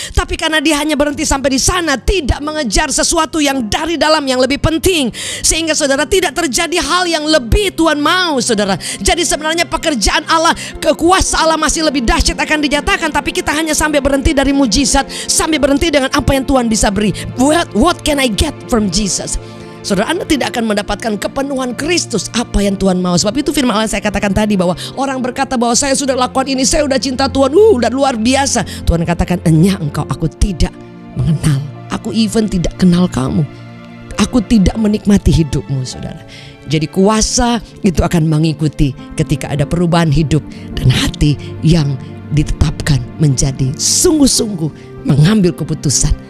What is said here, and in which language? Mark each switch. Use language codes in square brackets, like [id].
[id] Tapi karena dia hanya berhenti sampai di sana, tidak mengejar sesuatu yang dari dalam yang lebih penting, sehingga saudara tidak terjadi hal yang lebih Tuhan mau, saudara. Jadi sebenarnya pekerjaan Allah, kekuasaan Allah masih lebih dahsyat akan dinyatakan, tapi kita hanya sampai berhenti dari mujizat, sampai berhenti dengan apa yang Tuhan bisa beri. [en] What can I get from Jesus? [id] Saudara, Anda tidak akan mendapatkan kepenuhan Kristus, apa yang Tuhan mau. Sebab itu firman Allah saya katakan tadi, bahwa orang berkata bahwa saya sudah lakukan ini, saya sudah cinta Tuhan, udah luar biasa. Tuhan katakan, "Enya engkau, aku tidak mengenal. Aku even tidak kenal kamu. Aku tidak menikmati hidupmu," saudara. Jadi kuasa itu akan mengikuti ketika ada perubahan hidup dan hati yang ditetapkan menjadi sungguh-sungguh mengambil keputusan,